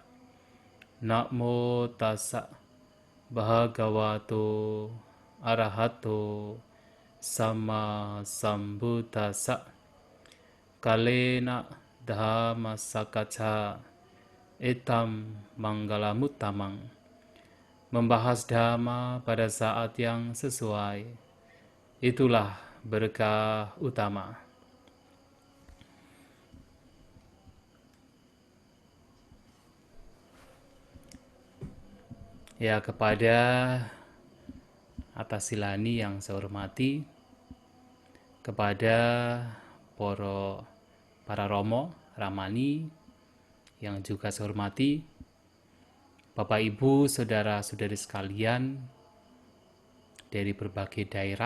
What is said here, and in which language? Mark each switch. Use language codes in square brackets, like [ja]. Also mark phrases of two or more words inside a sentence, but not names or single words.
[pi] Namo tassa bhagavato arahato sama sambuddhassa. Kalena dhamma sakacca etam manggalamuttamang. [id] Membahas dhamma pada saat yang sesuai, itulah berkah utama. Ya, kepada atas silani yang saya hormati, kepada para romo, ramani yang juga saya hormati, Bapak Ibu, saudara-saudari sekalian dari berbagai daerah.